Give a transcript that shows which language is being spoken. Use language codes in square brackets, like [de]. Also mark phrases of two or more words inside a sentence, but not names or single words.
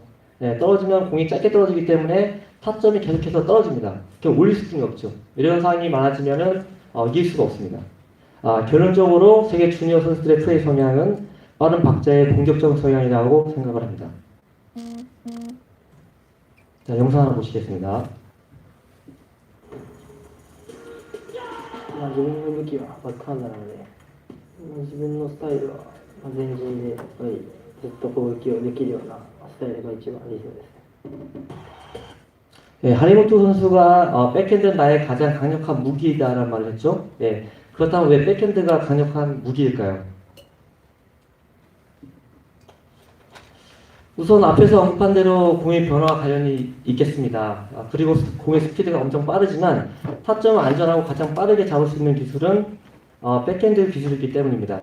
[ko] 네, 떨어지면 공이 짧게 떨어지기 때문에 타점이 계속해서 떨어집니다. 올릴 수준이 없죠. 이런 상황이 많아지면은 이길 수가 없습니다. 결론적으로 세계 주니어 선수들의 플레이 성향은 빠른 박자의 공격적 성향이라고 생각을 합니다. 자, 영상 하나 보시겠습니다. [ja] まあ、自分の武器はバックハンドなので、自分のスタイルは前陣でやっぱりずっと攻撃をできるようなスタイルが一番理想ですね。 [ko] 하리모토 선수가 백핸드는 나의 가장 강력한 무기다라는 말을 했죠. 예, 그렇다면 왜 백핸드가 강력한 무기일까요? 우선 앞에서 언급한 대로 공의 변화와 관련이 있겠습니다. 그리고 공의 스피드가 엄청 빠르지만 타점을 안전하고 가장 빠르게 잡을 수 있는 기술은 백핸드 기술이기 때문입니다.